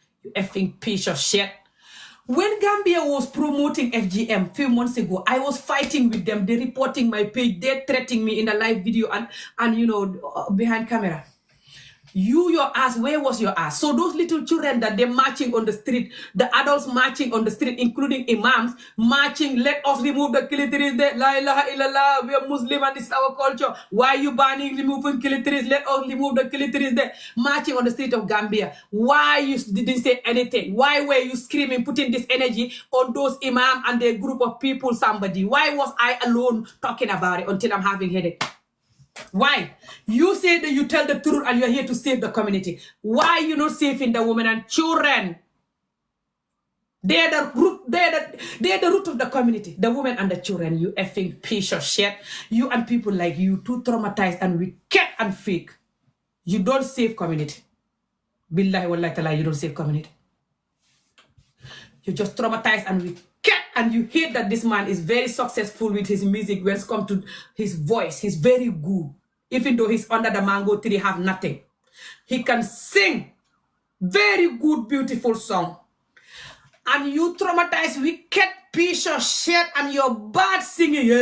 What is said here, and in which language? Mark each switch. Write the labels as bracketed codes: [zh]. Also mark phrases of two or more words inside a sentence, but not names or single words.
[en] You effing piece of shit. When Gambia was promoting FGM a few months ago, I was fighting with them. They reporting my page. They're threatening me in a live video and you know, behind camera. Your ass, where was your ass? So those little children that they're marching on the street, the adults marching on the street, including imams, marching, let us remove the clitoris there. [ar] لا إله إلا الله, [en] we are Muslim and this is our culture. Why are you banning removing clitoris? Let us remove the clitoris there. Marching on the street of Gambia. Why you didn't say anything? Why were you screaming, putting this energy on those imams and their group of people, Sambadi? Why was I alone talking about it until I'm having headache? Why? You say that you tell the truth and you're here to save the community. Why you not saving the women and children? They're the root of the community. The women and the children. You effing piece of shit. You and people like you, too traumatized and wicked and fake. You don't save community. [ar] بالله والله تعالى, [en] you don't save community. You're just traumatized and wicked. And you hear that this man is very successful with his music when it comes to his voice. He's very good. Even though he's under the mango tree, have nothing. He can sing. Very good, beautiful song. And you traumatized wicked piece of shit and you're bad singing.